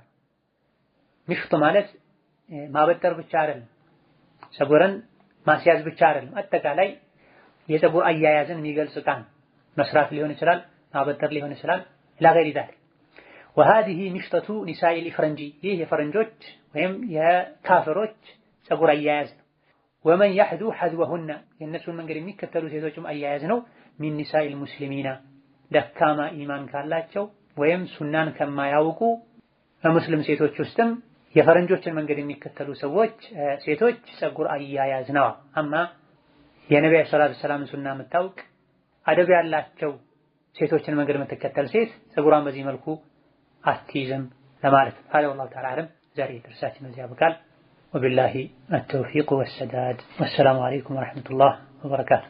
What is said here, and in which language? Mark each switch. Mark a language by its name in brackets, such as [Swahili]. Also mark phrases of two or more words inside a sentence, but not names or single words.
[Amharic] ሚሽጥ ማለት ማበጠር ብቻ አይደለም፣ ፀጉርን ማስያዝ ብቻ አይደለም፣ አጠቃላይ የፀጉር አያያዝን የሚገልጽ ቃል መስራት ሊሆን ይችላል፣ ማበጠር ሊሆን ይችላል። [Arabic] لغير ذلك وهذه مشطة نساء الفرنج [Amharic] ይህ የፈረንጆች ወይም የካፍሮች ፀጉር አያያዝ ነው። [Arabic] ومن يحذو حذوهن [Amharic] የነሱን መንገድ የሚከተሉ ሴቶችም አያያዝ ነው። [Arabic] من نساء المسلمين [Amharic] ደካማ ኢማን ካላቸው ወይም ሱናን ከማያውቁ በሙስሊም ሴቶች ውስጥም የፈረንጆችን መንገድ የሚከተሉ ሰዎች ሴቶች ፀጉር አያያዝ ነው አማ የነብዩ [Arabic] صلى الله عليه وسلم [Amharic] ሱና የምታውቅ አደብ ያላቸው ሴቶችን መንገድ የምትከተል ሴት ፀጉሯን በዚህ መልኩ አትይዝም ለማለት ነው። [Arabic] هذا والله تعالى اعلم [Amharic] ዛሬ ድርሳችን እዚህ ያበቃል። [Arabic] وبالله التوفيق والسداد والسلام عليكم ورحمة الله وبركاته